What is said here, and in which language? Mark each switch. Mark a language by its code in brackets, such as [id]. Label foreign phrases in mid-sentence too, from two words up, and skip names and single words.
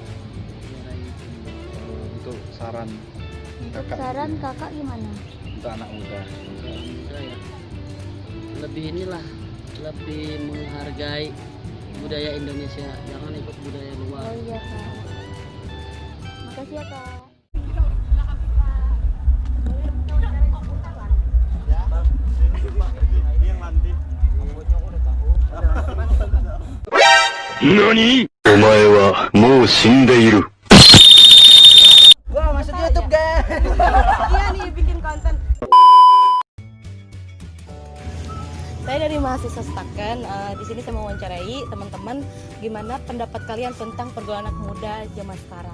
[id] Untuk saran Untuk kakak, saran Kakak gimana? untuk anak muda. Muda ya lebih menghargai budaya Indonesia, jangan ikut budaya luar. Oh iya Kak. Makasih ya Kak. [ja] NANI?! お前はもう死んでいる。 [id] Wah, masuk YouTube guys. Iya nih bikin konten. Saya dari mahasiswa Staken. Di sini saya mau wawancarai teman-teman gimana pendapat kalian tentang pergaulan anak muda zaman sekarang.